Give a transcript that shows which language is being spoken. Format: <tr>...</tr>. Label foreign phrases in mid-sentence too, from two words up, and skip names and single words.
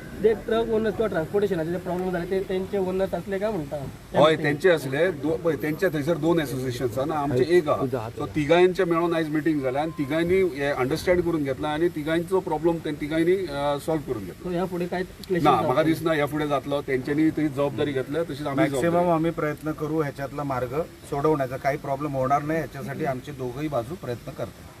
<mr>जे</mr> <en>truck owners</en> <mr>किंवा ट्रान्सपोर्टेशनाचे जे प्रॉब्लेम झाले ते त्यांचे ओनर्स असले काय म्हणता?</mr> <kok>हय तेंचे असले तेंचे थंयसर 2 असोसिएशन्स आहा आमचे एक आहा. सो तिगांचे मेळून आयज मिटींग जाल्या आनी तिगांनी हे अंडरस्टँड करून घेतला आनी तिगांचो प्रॉब्लेम तिगांनी सॉल्व करून घेतला. ह्या फुडें काय ना म्हाका दिसना ह्या फुडें जातलो. तेंच्यांनी ती जबाबदारी घेतल्या तशीच आमी</kok> <mr>मॅक्सिमम आम्ही प्रयत्न करू ह्याच्यातला मार्ग सोडवण्याचा. काही प्रॉब्लेम होणार नाही ह्याच्यासाठी आमची दोघंही बाजू प्रयत्न करतात.</mr>